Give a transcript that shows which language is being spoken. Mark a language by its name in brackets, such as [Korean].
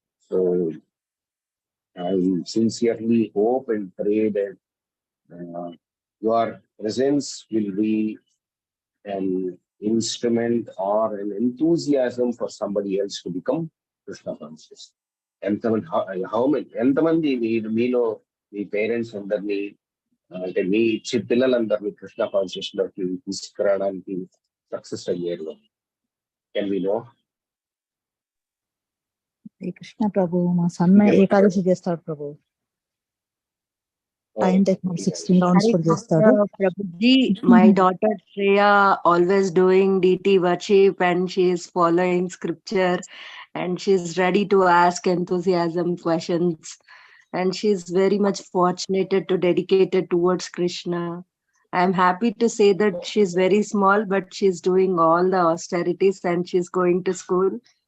[English] So I sincerely hope and pray that your presence will be an instrument or an enthusiasm for somebody else to become Krishna conscious. How many [Telugu] ఎంతమంది మీలో మీ parents అందరినీ అంటే మీ పిల్లలందరినీ Krishna conscious లోకి తీసుకురావడానికి success అయ్యారు? [English] Can we know? [Telugu] Krishna ప్రభు మా సన్న ఏకాదశి చేస్తాడు ప్రభు. టైం టెక్ 16 rounds కూడా చేస్తాడు. [English] Prabhuji, my daughter Shreya always doing DT worship and she is following scripture and she is ready to ask enthusiasm questions and she is very much fortunate to dedicated towards Krishna. I am happy to say that she is very small but she is doing all the austerities and she is going to school.